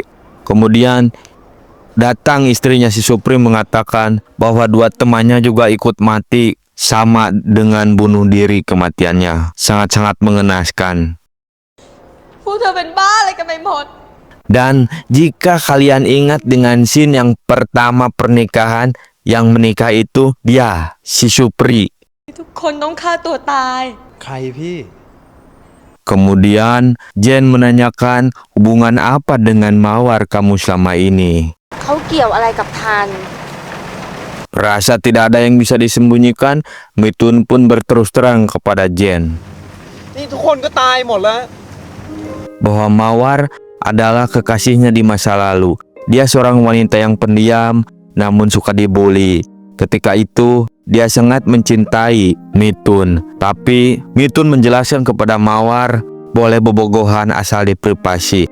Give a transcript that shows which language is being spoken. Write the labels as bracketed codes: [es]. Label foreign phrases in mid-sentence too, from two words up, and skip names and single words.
[id] Kemudian datang istrinya si Supri mengatakan bahwa dua temannya juga ikut mati sama dengan bunuh diri kematiannya. Sangat-sangat mengenaskan. Dan jika kalian ingat dengan scene yang pertama pernikahan, yang menikah itu dia, si Supri. [th] ทุกคนต้องฆ่าตัวตาย ใครพี่ [id] Kemudian Jen menanyakan hubungan apa dengan Mawar kamu selama ini. [th] เขาเกี่ยวอะไรกับทัน [id] Rasa tidak ada yang bisa disembunyikan, Mitun pun berterus terang kepada Jen [th] นี่ทุกคนก็ตายหมดแล้ว [id] bahwa Mawar adalah kekasihnya di masa lalu. Dia seorang wanita yang pendiam, namun suka dibully. Ketika itu, dia sangat mencintai Mitun. Tapi, Mitun menjelaskan kepada Mawar, boleh bobogohan asal diprivasi.